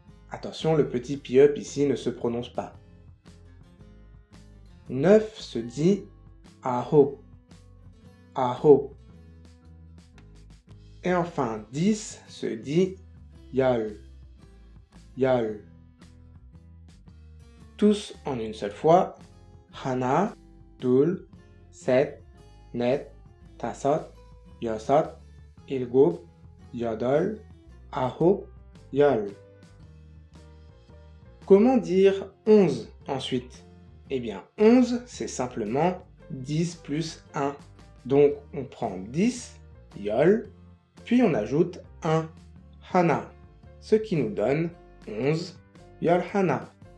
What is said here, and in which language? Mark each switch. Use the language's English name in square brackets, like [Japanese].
[French] Attention, le petit pi-up ici ne se prononce pas. 9 se dit [Korean] 아홉, 아홉. [French] Et enfin 10 se dit [Korean] 열, 열. [French] Tous en une seule fois. [Korean] 하나, 둘, 셋, 넷, 다섯, 여섯, 일곱, 여덟, 아홉, 열. [French] Comment dire 11 ensuite? Eh bien 11 c'est simplement 10 plus 1. Donc on prend 10, yol, puis on ajoute 1, hana, ce qui nous donne 11, yol hana.